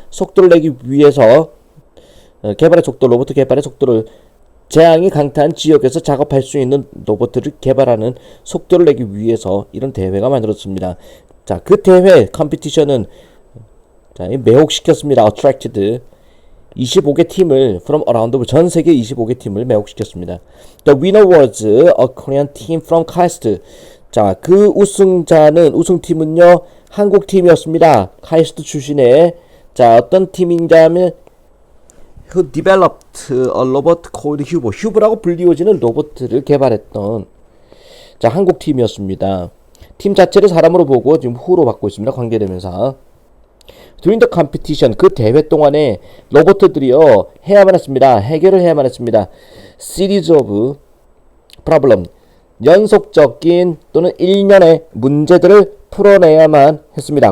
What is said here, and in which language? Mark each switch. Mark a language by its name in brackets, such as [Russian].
[Korean] 속도를 내기 위해서 개발의 속도 로봇 개발의 속도를 재앙이 강타한 지역에서 작업할 수 있는 로봇을 개발하는 속도를 내기 위해서 이런 대회가 만들어졌습니다. 자, 그 대회 컴피티션은 자, 매혹시켰습니다. attracted 25개 팀을 [English] from around the world [Korean] 전 세계 25개 팀을 매혹시켰습니다. [English] The winner was a Korean team from KAIST. [Korean] 자, 그 우승팀은요 한국 팀이었습니다. 카이스트 출신의 자 어떤 팀인자면 [English] who developed a robot called Hubo. [Korean] 휴보라고 불리워지는 로봇을 개발했던 자 한국 팀이었습니다. 팀 자체를 사람으로 보고 지금 후로 받고 있습니다. 관계대명사. [English] During the competition [Korean] 그 대회 동안에 로봇들이요 해야만 했습니다. 해결을 해야만 했습니다. [English] Series of problem [Korean] 연속적인 또는 일련의 문제들을 풀어내야만 했습니다.